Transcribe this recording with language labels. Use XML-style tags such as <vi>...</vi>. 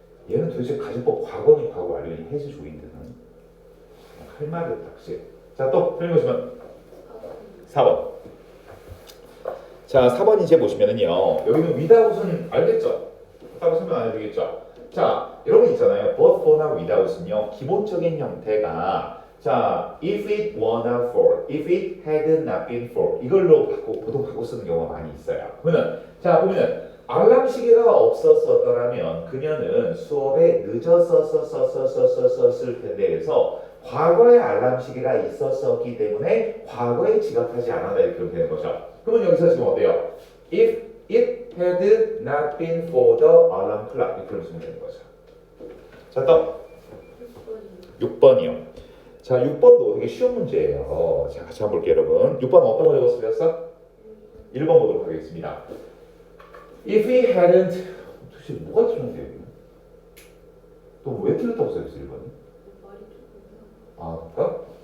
<ko>얘는 도대체 가정법 과거니 과거 완료니 해지 조인드는 할 말이 없다. 그치? 자, 또 틀린 거 있으면 4번. 자, 4번 이제 보시면은요. 여기는 without은 알겠죠? 따로 설명 안 해도 되겠죠? 자, 여러분 있잖아요. but for나 without은요. 기본적인 형태가 자, if it were not for, if it had not been for 이걸로 보통 바꿔 쓰는 경우가 많이 있어요. 그러면 자, 보면은 알람 시계가 없었더라면 그녀는 수업에 늦었을 텐데 그래서 과거에 알람 시계가 있었기 때문에 과거에 지각하지 않았다 이렇게 되는 거죠. 그러면 여기서 지금 어때요?</ko> <en>If it had not been for the alarm clock 이렇게 쓰면 되는 거죠.</en> <ko>자, 또 6번이요. 자, 6번도 되게 쉬운 문제예요. 자, 같이 한번 볼게요, 여러분. 6번 어떤 거 적었으셨어? 1번 보도록 하겠습니다. If he hadn't 도대체 뭐가 틀렸는데 여기는? 또 왜 틀렸다고 써있어 1번이? 아, 그러니까?</ko>